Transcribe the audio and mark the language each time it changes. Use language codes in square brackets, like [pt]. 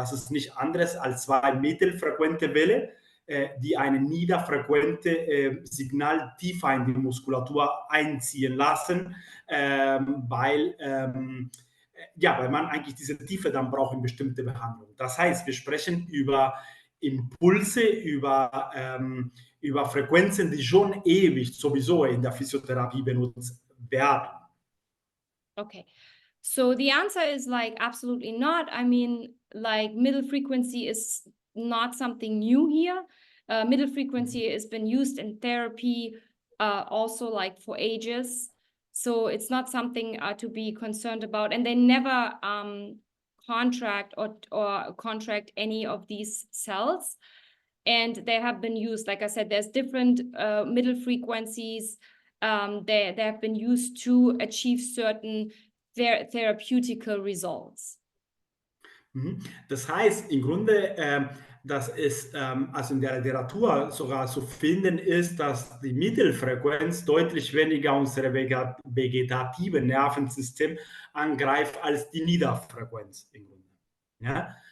[de] Das ist nicht anderes als zwei mittelfrequente Wellen, die eine niederfrequente Signal tiefer in die Muskulatur einziehen lassen, weil weil man eigentlich diese Tiefe dann braucht in bestimmte Behandlungen. Das heißt, wir sprechen über Impulse, über Frequenzen, die schon ewig sowieso in der Physiotherapie benutzt werden. Okay. [en] So the answer is like absolutely not. I mean, like middle frequency is not something new here. Middle frequency has been used in therapy also like for ages. So it's not something to be concerned about. And they never contract or contract any of these cells. And they have been used, like I said, there's different middle frequencies. They have been used to achieve certain therapeutical results. [de] Das heißt, im Grunde, dass es also in der Literatur sogar zu finden ist, dass die Mittelfrequenz deutlich weniger unser vegetative Nervensystem angreift als die Niederfrequenz im Grunde. Ja?